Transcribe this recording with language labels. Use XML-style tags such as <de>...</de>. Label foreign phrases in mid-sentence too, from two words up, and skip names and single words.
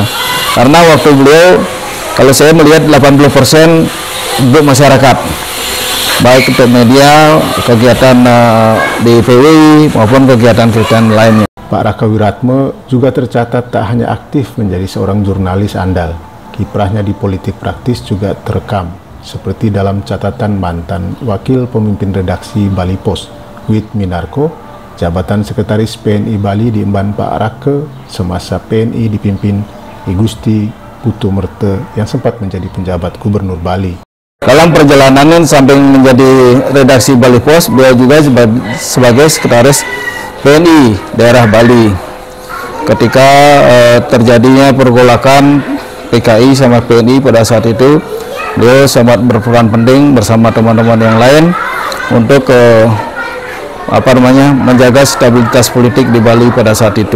<id>Karena waktu beliau, kalau saya melihat 80% untuk masyarakat, baik untuk media, kegiatan di PWI maupun kegiatan-kegiatan lainnya. Pak Raka Wiratme juga tercatat tak hanya aktif menjadi seorang jurnalis andal, kiprahnya di politik praktis juga terekam, seperti dalam catatan mantan Wakil Pemimpin Redaksi Bali Post, Wit Minarko, jabatan Sekretaris PNI Bali diemban Pak Raka semasa PNI dipimpin I Gusti Putu Merte yang sempat menjadi penjabat Gubernur Bali. Dalam perjalanannya samping menjadi redaksi Bali Post, beliau juga sebagai Sekretaris PNI daerah Bali. Ketika terjadinya pergolakan PKI sama PNI pada saat itu, beliau sangat berperan penting bersama teman-teman yang lain untuk menjaga stabilitas politik di Bali pada saat itu.</id>